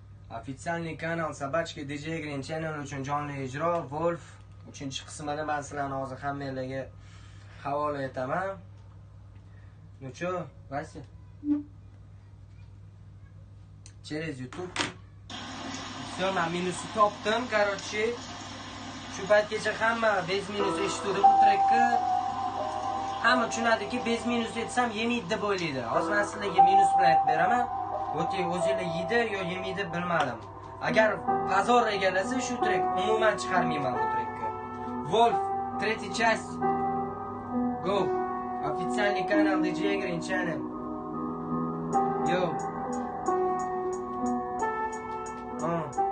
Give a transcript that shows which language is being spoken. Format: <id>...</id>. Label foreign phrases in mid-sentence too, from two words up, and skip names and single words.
<ru>Официальный канал</ru> <uz>Собачка D J Green Channel uchun jonli ijro, Wolf. Uchinchi qismini man sizlarni hozir hammanglarga havola etaman.</uz> <ru>Ну чё, Вася? Через YouTube. Всё,</ru> <uz>men minusni topdim, короче. Shu paytgacha hamma</uz> <ru>без минус</ru> <uz>eshituvdi bu trekni. Hamma tushunadiki,</uz> <ru>без минус</ru> <uz>aytsam yemaydi deb o'ylaydi. Hozir men sizlarga minus bilan aytib beraman. O'ting, o'zinglar yeydi yo yemaydi, bilmadim. Agar pozor egallasa, shu trek umuman chiqarmayman bu trekni. Wolf,</uz> <ru>третья часть. Go. Официальный канал D J Green Channel. Yo. А.</ru>